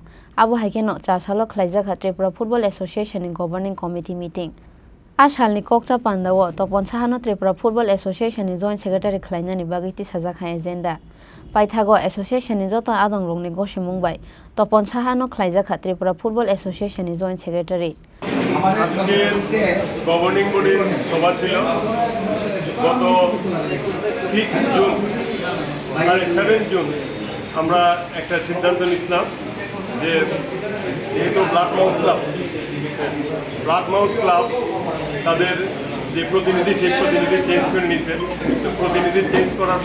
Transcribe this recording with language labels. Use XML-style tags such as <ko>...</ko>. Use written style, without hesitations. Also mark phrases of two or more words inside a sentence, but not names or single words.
<trp>Abo haikeno 4 salo Khlaijakha Tripura Football Association ni</trp> <en>Governing Committee meeting.</en> <trp>Ashal ni Kokcha Panda wo Tapan Saha no Tripura Football Association ni</trp> <en>Joint Secretary</en> <trp>khlaina ni bagai ti sajakha agenda. Paithago association ni joto adong rong ni gosimung bai Tapan Saha no Khlaijakha Tripura Football Association ni</trp> <en>Joint Secretary.</en> <bn>আজকে</bn> <en>governing body</en> <bn>সভা ছিল গত 6 জুন আর 7 জুন আমরা একটা সিদ্ধান্ত নিয়েছিলাম যে যেহেতু ব্লাড মাউথ ক্লাব তাদের যে প্রতিনিধি সেই প্রতিনিধি চেঞ্জ করে নিয়েছে তো প্রতিনিধি চেঞ্জ করার</bn>